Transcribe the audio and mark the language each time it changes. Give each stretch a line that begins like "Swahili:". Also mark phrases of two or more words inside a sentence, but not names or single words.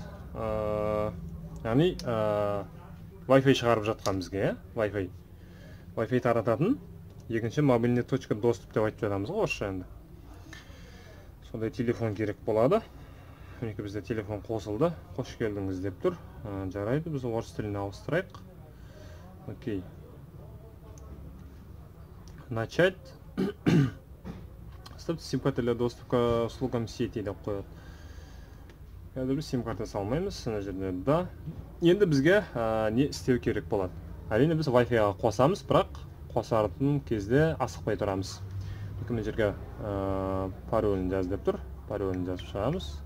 Kazakh: Яғни Wi-Fi шығарып жатқан бізге, Wi-Fi тарататын екінші
Russian: мобильный точка доступ
Kazakh: деп айтып жатамыз ғой орысша енді. Сондай телефон керек болады. Мінеке бізде телефон қосылды. Қош келдіңіз деп тұр. Жарайды, біз орыс тіліне ауыстырайық. Окей.
Russian: Начать. Ставьте сим-карты для доступа к услугам сети
Kazakh: деп қояды. Қазір біз сим-карта салмаймыз, мына жерде да. Енді бізге не істеу керек болады? Әрине біз Wi-Fi-ға қосамыз, бірақ қосатын кезде асықпай тұрамыз. мына жерге паролін жаз деп тұр. Паролін жазып шығамыз.